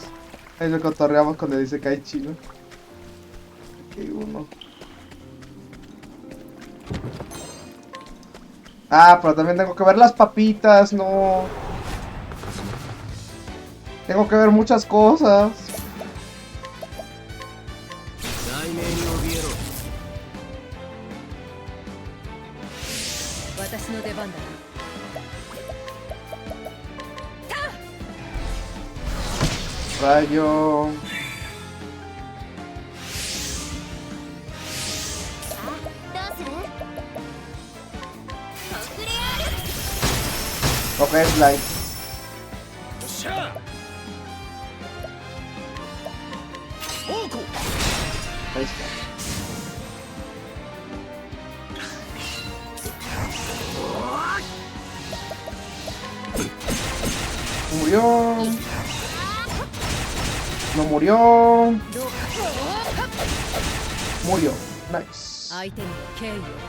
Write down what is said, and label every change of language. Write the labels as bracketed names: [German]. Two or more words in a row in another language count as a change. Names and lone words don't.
[Spanish] Ahí lo cotorreamos cuando dice que hay chino. Aquí uno. Ah, pero también tengo que ver las papitas, no. Tengo que ver muchas cosas. [Japanese] 題名に怯えろ私の出番だ [Spanish] Rayo. [Japanese] さあどうする特例ある [Spanish] Ok, slide. Ahí está. Murió. No murió. [Japanese] どう [Spanish] Murió. Nice. [Japanese] 相手に敬意を払う